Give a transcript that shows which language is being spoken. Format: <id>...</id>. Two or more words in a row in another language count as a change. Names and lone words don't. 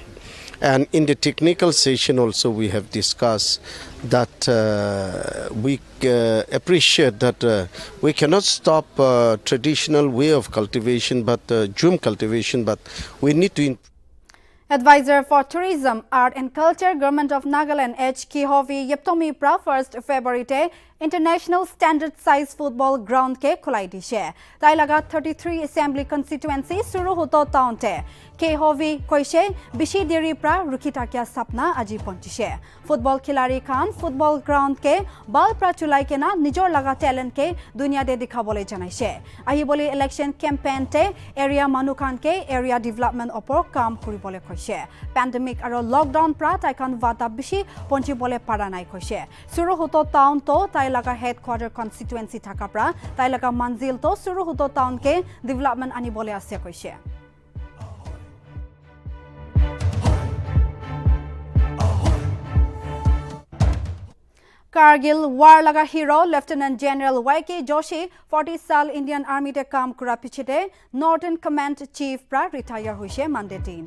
<en>And in the technical session also we have discussed that we appreciate that we cannot stop traditional way of cultivation, but jom cultivation, but we need to Advisor for Tourism, Art and Culture, Government of Nagaland H.</en> <nag>Kihovi Yeptomi pra 1st February te</nag> <en>International Standard Size Football Ground</en> <nag>ke khulai dishe. Tai laga 33</nag> <en>Assembly Constituency</en> <nag>suru hoto town te. Kihovi koise bishi deri pra rukita kya sapna aji ponchise. Football khilari khan</nag> <en>football ground</en> <nag>ke bal pra chulai kena nijor laga talent ke dunia de dikhabole janaise. Ahi boli</nag> <en>election campaign</en> <nag>te area manu khan ke</nag> <en>area development</en> <nag>opor kam kuribole koise. Pandemic aro lockdown pra tai khan vata bishi ponchibole para nai koise. Suru hoto town to tai laga</nag> <en>headquarter constituency</en> <nag>thaka pra tai laga manzil to suru hoto town ke development anibole ase koise. Kargil war laga hero Lieutenant General YK Joshi 40 sal Indian Army te kam kura pichete Northern Command Chief pra retire huise Monday din.</nag>